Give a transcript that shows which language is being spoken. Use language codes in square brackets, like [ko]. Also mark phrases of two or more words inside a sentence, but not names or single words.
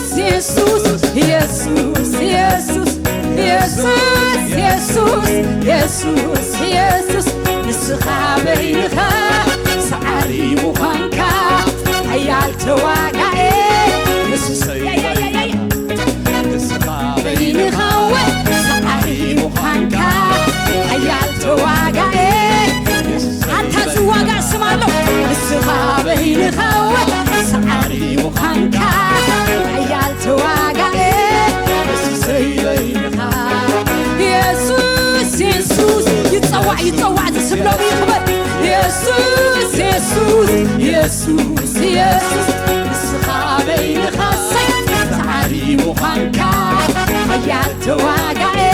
[ti] ኢየሱስ ኢየሱስ ኢየሱስ ኢየሱስ ኢየሱስ ኢየሱስ ኢየሱስ ንስኻ በይንኻ ሰዓሪ ምዃንካ ሓያል ተዋጋኤ ኢየሱስ ንስኻ በይንኻ ሰዓሪ ምዃንካ ሓያል ተዋጋኤ አንተ ዝዋጋእ [am] ስም አለው [ti] ንስኻ በይንኻ ሰዓሪ ምዃንካ ሓያል ተዋጋኤ ኢየሱስ በይንኻ ኢየሱስ ኢየሱስ ይጸዋዕ ይጸዋዕ ዝስብለው ይኽበር ኢየሱስ ኢየሱስ ኢየሱስ ኢየሱስ ንስኻ በይንኻ ሰዓሪ ምዃንካ ሓያል ተዋጋኤ